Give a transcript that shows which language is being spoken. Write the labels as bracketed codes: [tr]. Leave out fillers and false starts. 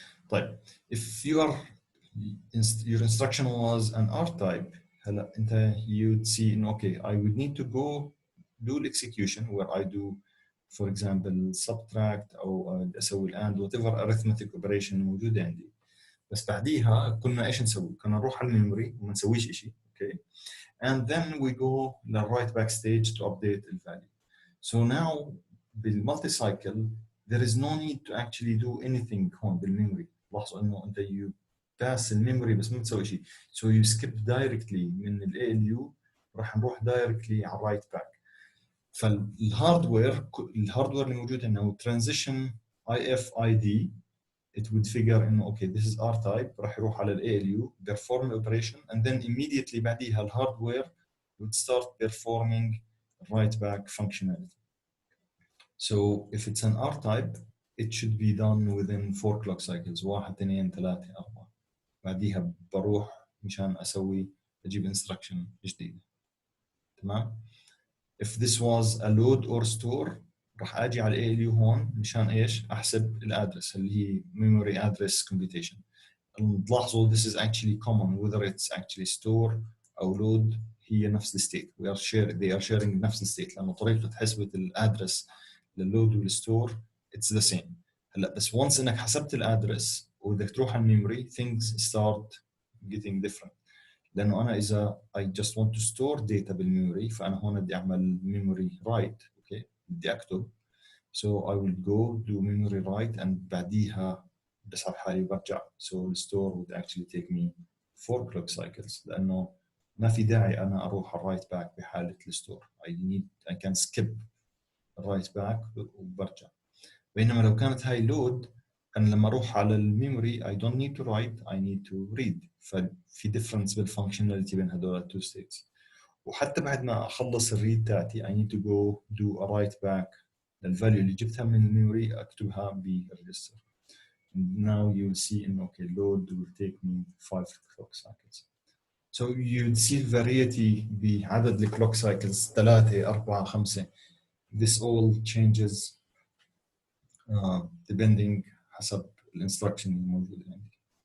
[en] طيب if your instruction was an R type [ar] هلا انت [en] you'd see okay I would need to go do the execution where I do for example subtract او اسوي and whatever arithmetic operation موجوده عندي. [ar] بس بعديها كنا ايش نسوي؟ كنا نروح على الميموري وما نسويش شيء. [en] Okay. And then we go to write back stage to update the value. So now بالمulticycle there is no need to actually do anything [ar] هون بالميموري. لاحظوا انه انت [en] you pass [ar] الميموري بس ما تسوي شيء. [en] So you skip directly من ال ALU [ar] راح نروح [en] directly على write back. فالهاردوير اللي موجود انه transition IFID it would figure انه okay this is R type [ar] راح يروح على ال [en] ALU perform operation and then immediately بعديها الهاردوير would start performing write back functionality. So if it's an R type it should be done within 4 clock cycles 1 2 3 4 [ar] بعديها بروح مشان اجيب [en] instruction جديدة. [ar] تمام. [en] If this was a load or store [ar] راح اجي على ALU هون مشان ايش؟ احسب الادرس اللي هي memory address computation. [en] تلاحظوا this is actually common whether it's actually store او load [ar] هي نفس الستيت. [en] they are sharing نفس الستيت [ar] لانه طريقة حسبة الادرس لللود والستور [en] it's the same. [ar] هلا بس once انك حسبت الادرس وبدك تروح على الميموري [en] things start getting different. لانه انا اذا I just want to store data بالميموري فانا هون بدي اعمل memory write اوكي بدي اكتب so I will go do memory write and [ar] بعديها بسحب حالي وبرجع [en] so the store would actually take me 4 clock cycles [ar] لانه ما في داعي انا اروح على [en] write back بحاله الستور I can skip write back وبرجع. [ar] بينما لو كانت هاي load أنا لما أروح على الميموري [en] I don't need to write I need to read. [ar] ففي difference بالfunctionality بين هدول two states. وحتى بعد ما أخلص الريد تاعتي [en] I need to go do a write back [ar] للفاليو اللي جبتها من الميموري أكتبها بالريجستر. [en] Now you will see إنه okay load will take me 5 clock cycles. So you'd see variety بعدد ال clock cycles 3 4 5. This all changes depending حسب الانستراكشن الموجودة عندي.